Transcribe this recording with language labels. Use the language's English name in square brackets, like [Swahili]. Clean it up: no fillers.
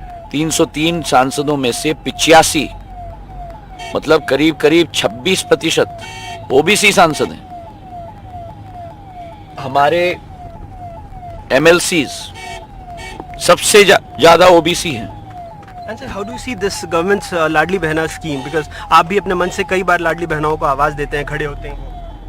[Hindi] 303 सांसदों में से 85 मतलब करीब करीब 26% ओबीसी सांसद हैं। हमारे एमएलसीज सबसे ज्यादा ओबीसी हैं। [English] And sir, how do you see this government's Ladli Behna scheme? [Hindi] Because आप भी अपने मन से कई बार लाडली बहनाओं को आवाज देते हैं, खड़े होते हैं।